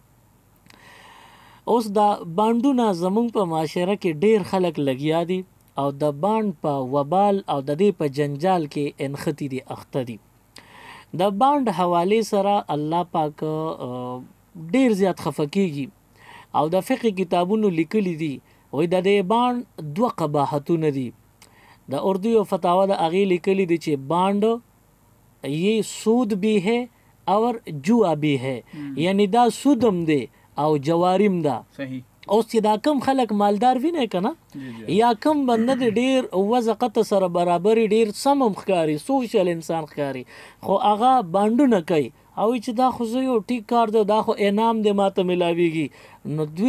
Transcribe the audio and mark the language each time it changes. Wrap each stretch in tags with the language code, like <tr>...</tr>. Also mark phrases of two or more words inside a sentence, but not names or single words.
<ps>اوس دا بانډونه زمونږ په معاشره کې ډېر خلک لګیا دي او د بانډ په وبال او د دې په جنجال کې انختی دي اخته دي. د بانډ حوالې سره الله پاک ډېر زیات خفه کېږي او د فقه کتابونو لیکلي دي وایي د دې بانډ 2 قباحتونه دي. د اردو یو فتاوا د هغې لیکلي دي چې بانډ</ps> <ur>یہ سود بھی ہے</ur> <ps>اور جوا بھی ہے، یعنی دا سودم دی او جواریم ده. صحیح. اوس چې دا کم خلک مالدار ویني کنه یا کم بنده د ډیر وزقت سره برابر ډیر سمم ښکاری سوشل انسان ښکاری خو هغه باندونه کوي او چې دا خو زه یو ټیک کار دی دا خو انعام دی ماته ملاویږي نو دوی</ps>